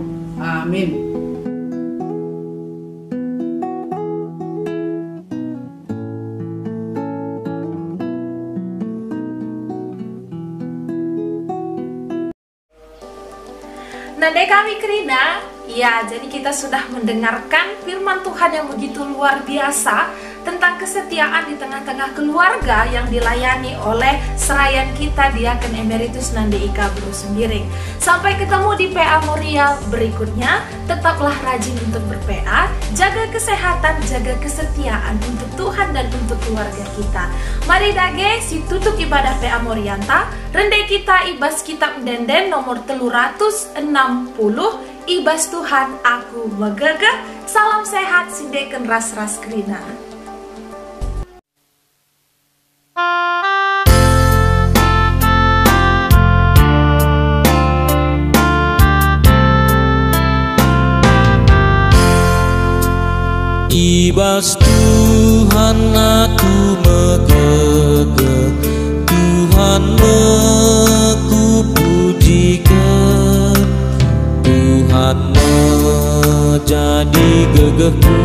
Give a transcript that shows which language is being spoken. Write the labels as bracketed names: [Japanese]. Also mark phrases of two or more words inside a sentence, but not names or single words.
[Indonesian] Amin. [Batak Karo] Nandai kami Kerina, [Indonesian] ya jadi kita sudah mendengarkan firman Tuhan yang begitu luar biasa tentang kesetiaan di tengah-tengah keluarga yang dilayani oleh serayan kita Diaken Emeritus Nandi Ika Bro Sembiring. Sampai ketemu di PA Moria berikutnya, tetaplah rajin untuk ber-PA, jaga kesehatan, jaga kesetiaan untuk Tuhan dan untuk keluarga kita. [Batak Karo] Mari dage si tutup ibadah PA Morianta, rendai kita ibas kitab Denden nomor 360, ibas Tuhan aku megagah. Salam sehat sindeken ras-ras Kerina. Ibas Tuhan aku megagah, Tuhan ku pujikan, [Indonesian] Tuhan menjadi [Batak Karo] gegehku.